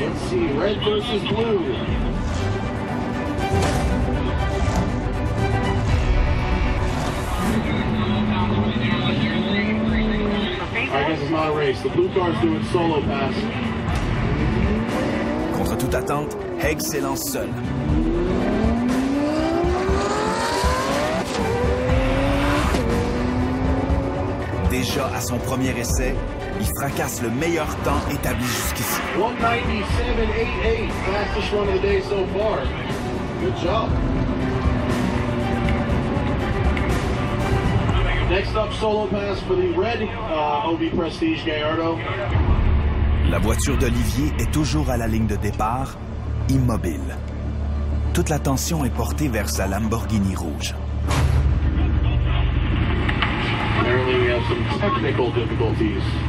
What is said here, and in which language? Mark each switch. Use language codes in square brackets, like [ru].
[en] Let's see, red versus blue. I guess it's not a race. The blue car's doing solo pass. [fr] Contre toute attente, Haig s'élance seul. Déjà à son premier essai, il fracasse le meilleur temps établi jusqu'ici. [en] 197.88, fastest one of the day so far. Good job. Next up, solo pass for the red Obi Prestige Gallardo. [fr] La voiture d'Olivier est toujours à la ligne de départ, immobile. Toute l'attention est portée vers sa Lamborghini rouge. [en] Apparently we have some technical difficulties.